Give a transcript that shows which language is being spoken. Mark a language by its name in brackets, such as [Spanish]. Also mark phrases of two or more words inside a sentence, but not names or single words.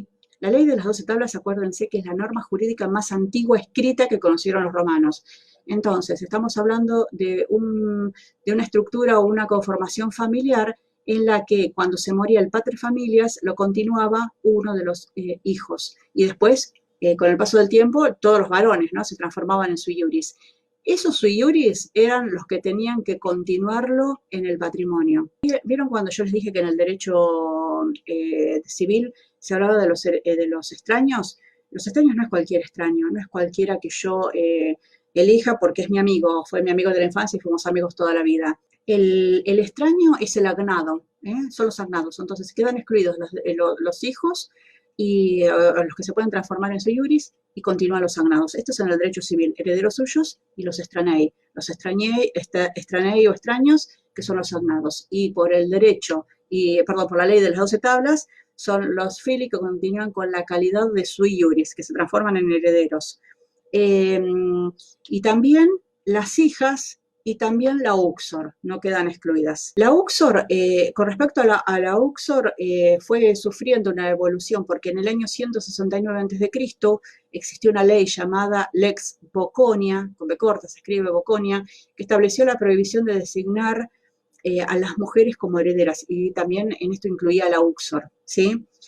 [Spanish] La ley de las 12 tablas, acuérdense que es la norma jurídica más antigua escrita que conocieron los romanos. Entonces, estamos hablando de una estructura o una conformación familiar en la que cuando se moría el [Latin] pater familias [Spanish] lo continuaba uno de los hijos. Y después, con el paso del tiempo, todos los varones, ¿no?, se transformaban en [Latin] sui iuris. [Spanish] Esos [Latin] sui iuris [Spanish] eran los que tenían que continuarlo en el patrimonio. ¿Vieron cuando yo les dije que en el derecho civil se hablaba de los extraños? Los extraños no es cualquier extraño, no es cualquiera que yo elija porque es mi amigo, fue mi amigo de la infancia y fuimos amigos toda la vida. El extraño es el agnado, son los agnados, entonces quedan excluidos los hijos y los que se pueden transformar en [Latin] sui iuris [Spanish] y continúan los agnados. Esto es en el derecho civil, herederos suyos y los estranei. Los estranei o extraños, que son los agnados. Y por el derecho, por la ley de las 12 tablas, son los fili que continúan con la calidad de [Latin] sui iuris, [Spanish] que se transforman en herederos. Y también las hijas y también la uxor no quedan excluidas. La uxor, con respecto a la uxor, fue sufriendo una evolución porque en el año 169 a.C. existió una ley llamada Lex Boconia, con B corta se escribe Boconia, que estableció la prohibición de designar a las mujeres como herederas y también en esto incluía a la uxor, ¿sí?